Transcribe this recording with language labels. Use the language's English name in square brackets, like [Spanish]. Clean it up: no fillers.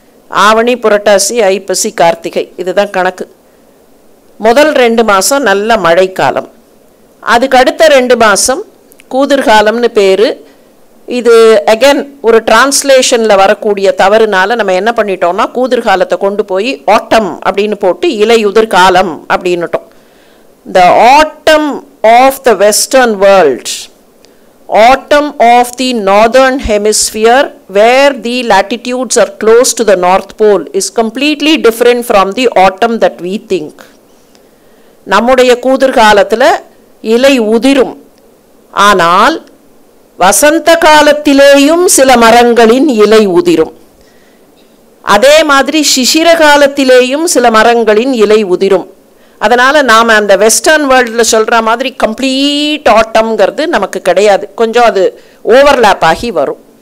[Tamil] ஆவணி, புரட்டாசி, ஐப்பசி, கார்த்திகை, இதுதான் கணக்கு. முதல் 2 மாதம் நல்ல மழைக்காலம். அதுக்கு அடுத்த 2 மாதம் கூதிர்காலம்னு பேர். இது அகெயின் ஒரு டிரான்ஸ்லேஷனில் வரக்கூடிய தவறுனால நம்ம என்ன பண்ணிட்டோம்னா கூதிர்காலத்தை கொண்டு போய் ஆட்டம் அப்படின்னு போட்டு இலையுதிர் காலம் அப்படின்னுட்டோம். [English] The autumn of the western world, autumn of the northern hemisphere where the latitudes are close to the north pole is completely different from the autumn that we think. [Tamil] நம்முடைய கூதிர்காலத்தில் இலை உதிரும், ஆனால் வசந்த காலத்திலேயும் சில மரங்களின் இலை உதிரும். அதே மாதிரி சிசிர காலத்திலேயும் சில மரங்களின் இலை உதிரும். அதனால் நாம் அந்த வெஸ்டர்ன் வேர்ல்டில் சொல்கிற மாதிரி கம்ப்ளீட் ஆட்டம்ங்கிறது நமக்கு கிடையாது, கொஞ்சம் அது ஓவர்லேப் ஆகி வரும்.